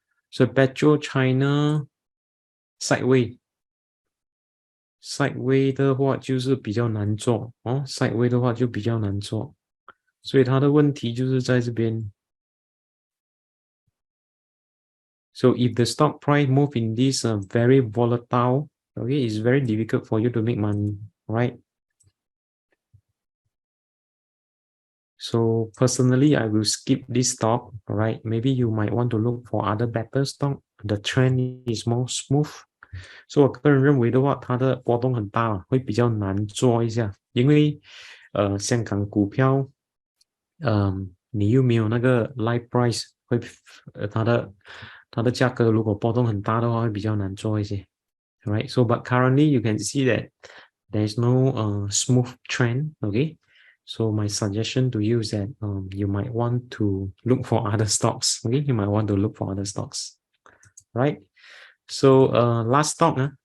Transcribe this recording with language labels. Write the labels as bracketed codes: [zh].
[zh] So PetroChina sideways 的话就是比较难做哦 ，sideways 的话就比较难做，所以它的问题就是在这边。 [en] So if the stock price move in this very volatile, okay, it's very difficult for you to make money, right? So personally, I will skip this stock, right? Maybe you might want to look for other better stock. The trend is more smooth. [zh] 所以我个人认为的话，它的波动很大，会比较难做一下，因为香港股票，你又没有那个 live price，会它的价格如果波动很大的话，会比较难做一些。 [en] Right, so but currently you can see that there's no smooth trend. Okay, so my suggestion to you is that you might want to look for other stocks. Okay, you might want to look for other stocks. Right. So last stock.